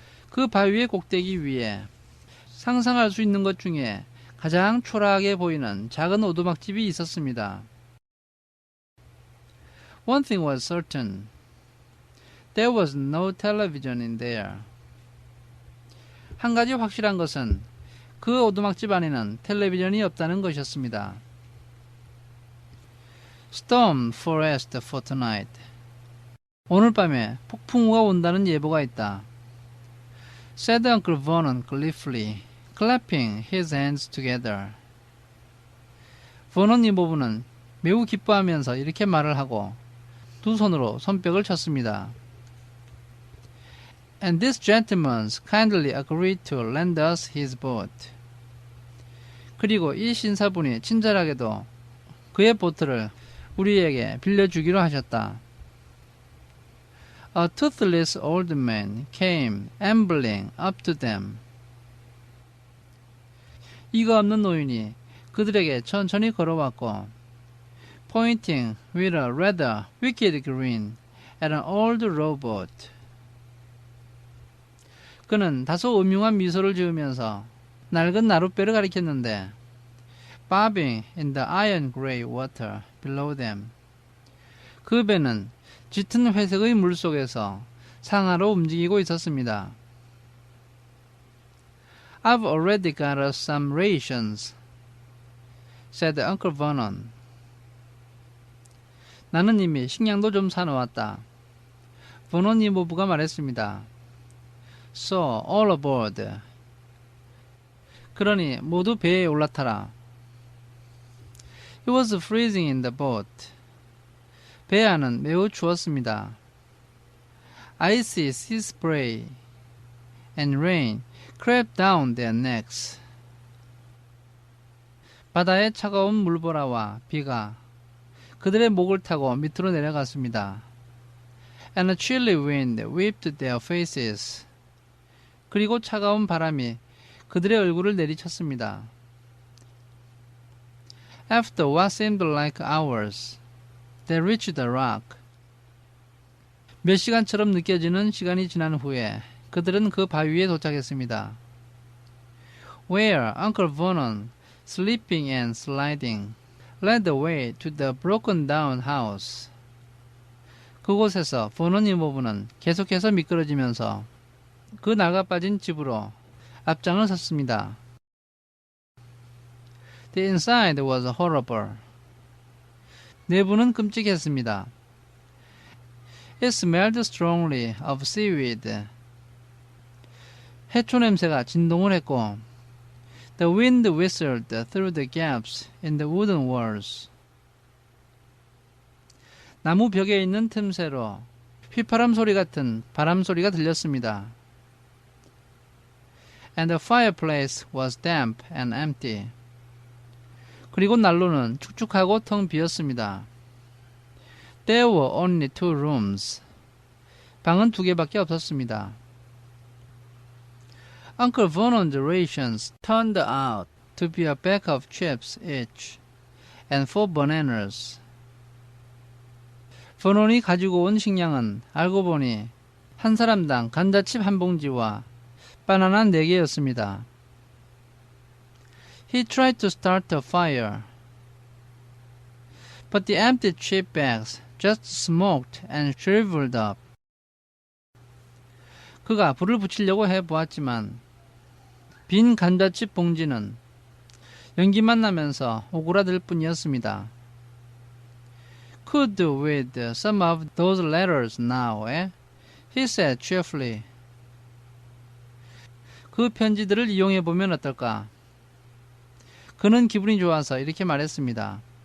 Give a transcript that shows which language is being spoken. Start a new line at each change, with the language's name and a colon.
Korean: 그 바위의 꼭대기 위에 상상할 수 있는 것 중에 가장 초라하게 보이는 작은 오두막집이 있었습니다.
English: One thing was certain. There was no television in there.
Korean: 한 가지 확실한 것은 그 오두막집 안에는 텔레비전이 없다는 것이었습니다.
English: Storm forecast for tonight.
Korean: 오늘 밤에 폭풍우가 온다는 예보가 있다.
English: Said Uncle Vernon gleefully, clapping his hands together.
Korean: 버논 이모부는 매우 기뻐하면서 이렇게 말을 하고 두 손으로 손뼉을 쳤습니다.
English: And this gentleman kindly agreed to lend us his boat.
Korean: 그리고 이 신사분이 친절하게도 그의 보트를 우리에게 빌려주기로 하셨다.
English: A toothless old man came ambling up to them.
Korean: 이가 없는 노인이 그들에게 천천히 걸어왔고
English: pointing with a rather wicked grin at an old rowboat.
Korean: 그는 다소 음흉한 미소를 지으면서 낡은 나룻배를 가리켰는데
English: bobbing in the iron grey water below them.
Korean: 그 배는 짙은 회색의 물속에서 상하로 움직이고 있었습니다.
English: I've already got us some rations, said Uncle Vernon.
Korean: 나는 이미 식량도 좀 사놓았다. 버논 이모부가 말했습니다.
English: So, all aboard.
Korean: 그러니 모두 배에 올라타라.
English: It was freezing in the boat.
Korean: 배 안은 매우 추웠습니다.
English: Icy sea spray and rain crept down their necks.
Korean: 바다의 차가운 물보라와 비가 그들의 목을 타고 밑으로 내려갔습니다.
English: And a chilly wind whipped their faces.
Korean: 그리고 차가운 바람이 그들의 얼굴을 내리쳤습니다.
English: After what seemed like hours, they reached the rock.
Korean: 몇 시간처럼 느껴지는 시간이 지난 후에 그들은 그 바위에 도착했습니다.
English: Where Uncle Vernon, slipping and sliding, led the way to the broken down house.
Korean: 그곳에서 버논 이모부는 계속해서 미끄러지면서 그 낡아빠진 집으로 앞장을 섰습니다.
English: The inside was horrible.
Korean: 내부는 끔찍했습니다.
English: It smelled strongly of seaweed.
Korean: 해초 냄새가 진동을 했고
English: The wind whistled through the gaps in the wooden walls.
Korean: 나무 벽에 있는 틈새로 휘파람 소리 같은 바람 소리가 들렸습니다.
English: And the fireplace was damp and empty.
Korean: 그리고 난로는 축축하고 텅 비었습니다.
English: There were only 2 rooms.
Korean: 방은 2개밖에 없었습니다.
English: Uncle Vernon's rations turned out to be a bag of chips each and 4 bananas.
Korean: 버논이 가지고 온 식량은 알고 보니 한 사람당 감자칩 한 봉지와 바나나 4개였습니다.
English: He tried to start a fire, but the empty chip bags just smoked and shriveled up.
Korean: 그가 불을 붙이려고 해보았지만 빈 감자칩 봉지는 연기만 나면서 오그라들 뿐이었습니다.
English: Could do with some of those letters now, eh? He said cheerfully.
Korean: 그 편지들을 이용해보면 어떨까? 그는 기분이 좋아서 이렇게 말했습니다.